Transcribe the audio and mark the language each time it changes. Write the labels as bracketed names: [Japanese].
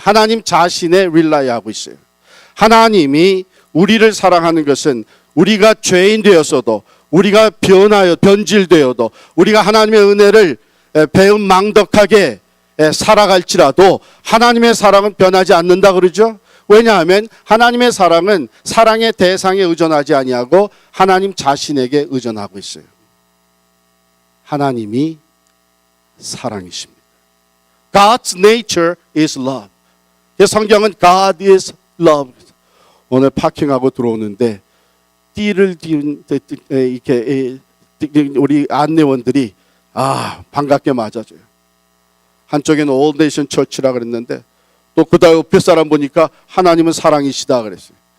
[Korean] 하나님 자신에 릴라이하고 있어요. 하나님이 우리를 사랑하는 것은 우리가 죄인 되었어도 우리가 변질되어도 우리가 하나님의 은혜를 배은망덕하게 살아갈지라도 하나님의 사랑은 변하지 않는다 그러죠. 왜냐하면 하나님의 사랑은 사랑의 대상에 의존하지 아니하고 하나님 자신에게 의존하고 있어요. 하나님이 사랑이십니다. [English] God's nature is love. [Korean] 성경은 [English] God is love. [Korean] 오늘 파킹하고 들어오는데 띠를 이렇게 우리 안내원들이 반갑게 맞아줘요. 한쪽에는 All Nation Church라 그랬는데 또 그다음 옆에 사람 보니까 하나님은 사랑이시다 그랬어요.